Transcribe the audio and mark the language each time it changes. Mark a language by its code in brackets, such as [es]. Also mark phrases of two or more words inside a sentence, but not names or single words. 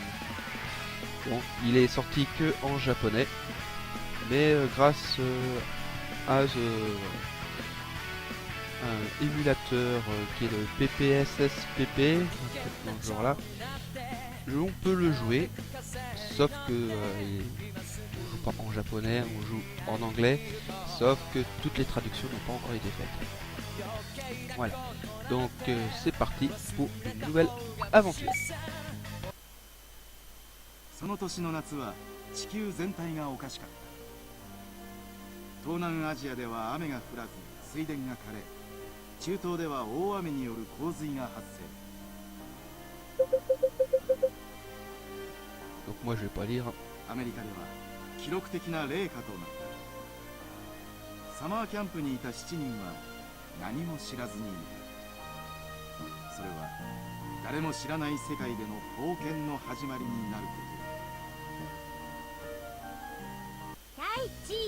[fr] Bon, il est sorti que en japonais, mais grâce à un émulateur qui est le PPSSPP, un truc dans ce genre là, on peut le jouer, sauf que on joue pas en japonais, on joue en anglais, sauf que toutes les traductions n'ont pas encore été faites. Voilà, donc c'est parti pour une nouvelle aventure. [ja] その年の夏は地球全体がおかしかった。東南アジアでは雨が降らず水田が枯れ、中東では大雨による洪水が発生。 [fr] Donc moi je vais pas lire. [ja] アメリカでは記録的な冷夏となった。サマーキャンプにいた7人は何も知らずにいた。それは誰も知らない世界での冒険の始まりになること。太一、